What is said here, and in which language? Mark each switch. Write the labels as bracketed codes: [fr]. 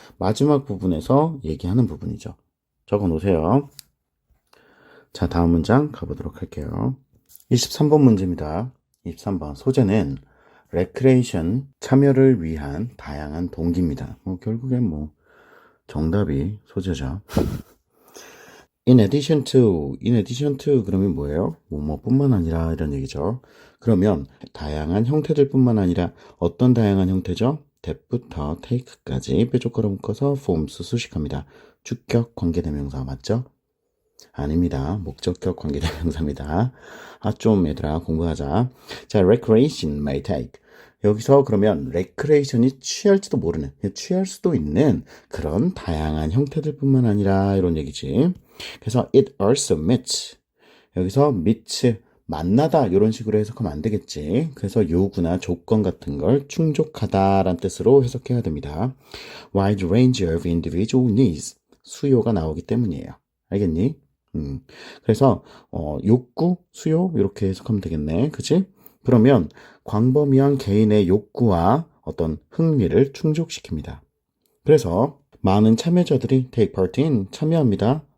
[ko] 마지막 부분에서 얘기하는 부분이죠. 적어 놓으세요. 자, 다음 문장 가보도록 할게요. 23번 문제입니다. 23번 소재는 레크레이션, 참여를 위한 다양한 동기입니다. 결국엔 정답이 소재죠. In addition to 그러면 뭐예요? 뭐뿐만 아니라 이런 얘기죠. 그러면 다양한 형태들 뿐만 아니라 어떤 다양한 형태죠? that부터 take까지 뾰족거려 묶어서 forms 수식합니다. 주격 관계대명사 맞죠? 아닙니다. 목적격 관계대명사입니다. 좀 얘들아 공부하자. 자, [en] recreation may take. [ko] 여기서 그러면 recreation이 취할 수도 있는 그런 다양한 형태들 뿐만 아니라 이런 얘기지. 그래서 [en] it also meets. [ko] 여기서 meets 만나다 이런 식으로 해석하면 안 되겠지. 그래서 요구나 조건 같은 걸 충족하다라는 뜻으로 해석해야 됩니다. [en] Wide range of individual needs. [ko] 수요가 나오기 때문이에요. 알겠니? 그래서 욕구, 수요 이렇게 해석하면 되겠네. 그치? 그러면 광범위한 개인의 욕구와 어떤 흥미를 충족시킵니다. 그래서 많은 참여자들이 [en] take part in [ko] 참여합니다.